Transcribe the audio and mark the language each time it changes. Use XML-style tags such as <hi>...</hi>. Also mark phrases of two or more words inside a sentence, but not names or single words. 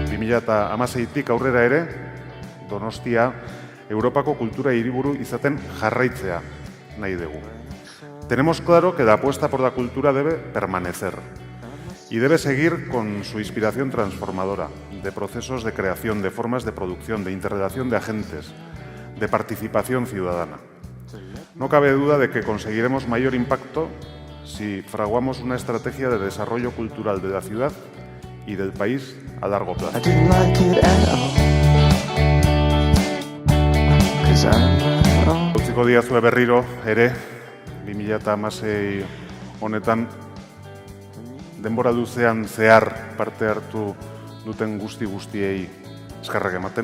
<eu>2016tik aurrera ere, Donostia Europako kultura hiriburu izaten jarraitzea nahi dugu.</eu> <es>Tenemos claro que la apuesta por la cultura debe permanecer y debe seguir con su inspiración transformadora de procesos de creación, de formas de producción, de interrelación de agentes, de participación ciudadana. No cabe duda de que conseguiremos mayor impacto si fraguamos una estrategia de desarrollo cultural de la ciudad y del país a largo plazo.</es> <eu>Utziko diazue berriro ere, 2016 honetan, denbora luzean zehar parte hartu duten guztiei eskerrak ematen.</eu>